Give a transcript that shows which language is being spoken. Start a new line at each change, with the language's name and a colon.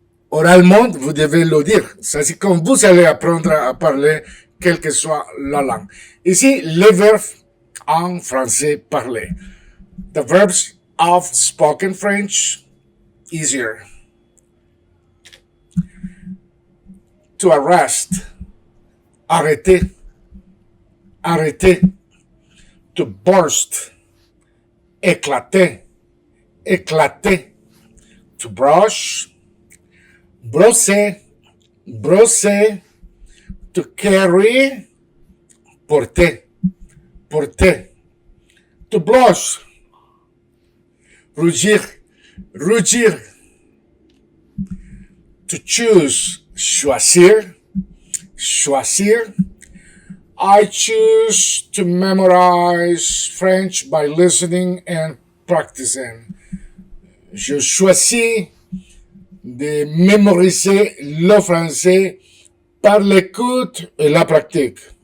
French: Oralement, vous devez le dire. C'est comme vous allez apprendre à parler, quelle que soit la langue. Ici, les verbes en français parlé.
English: The verbs of spoken French, easier. To arrest, arrêter, arrêter. To burst, éclater, éclater. To brush, brosser, brosser. To carry, porter, porter. To blush, rougir, rougir. To choose, choisir, choisir. I choose to memorize French by listening and practicing.
French: Je choisis de mémoriser le français par l'écoute et la pratique.